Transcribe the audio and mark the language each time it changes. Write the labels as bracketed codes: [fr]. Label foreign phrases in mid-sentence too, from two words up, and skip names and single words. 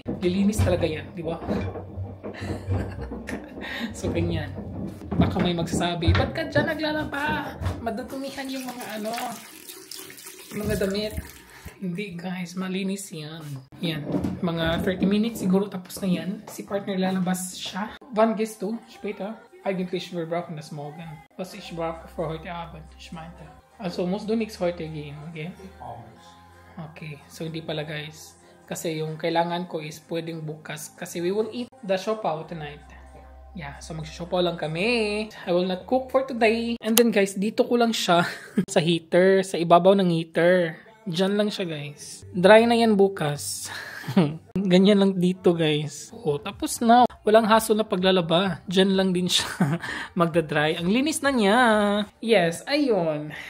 [tl] Lilinis talaga yan, di ba? So, ganyan. Baka may magsasabi, ba't ka dyan naglalaba? Madudumihan yung mga damit. Hindi guys, malinis yan. Yan, mga 30 minutes siguro tapos na yan. Si partner lalabas siya. [de] Wann gehst du später? Eigentlich wir brauchen das morgen. Was ich brauche für heute Abend, ich meinte. Also musst du nichts heute gehen, okay? [tl] Okay, so hindi pala guys. Kasi yung kailangan ko is pwedeng bukas. [en] Kasi we will eat the siopaw tonight. [tl] Yeah, so magsisiopaw lang kami. [en] I will not cook for today. And then guys, [tl] dito ko lang siya sa heater, sa ibabaw ng heater. Diyan lang siya guys. Dry na yan bukas. Ganyan lang dito guys. Oh, tapos na. Walang hassle na paglalaba. Diyan lang din siya magdadry. Ang linis na niya. Yes, ayun.